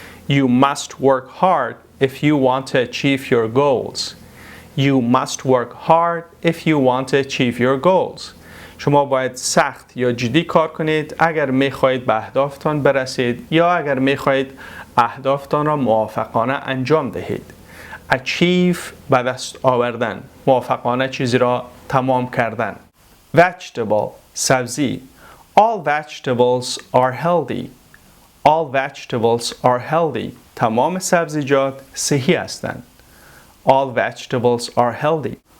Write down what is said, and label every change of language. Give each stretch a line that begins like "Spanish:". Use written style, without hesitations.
English: You must work hard if you want to achieve your goals. You must work hard if you want to achieve your goals.
Persian: شما باید سخت یا جدی کار کنید اگر میخواهید به اهدافتان برسید یا اگر میخواهید اهدافتان را موافقانه انجام دهید. Achieve به دست آوردن، موافقانه چیزی را تمام کردن.
English: Vegetable سبزی. All vegetables are healthy. All vegetables are healthy.
Persian: تمام سبزیجات صحی هستند.
English: All vegetables are healthy.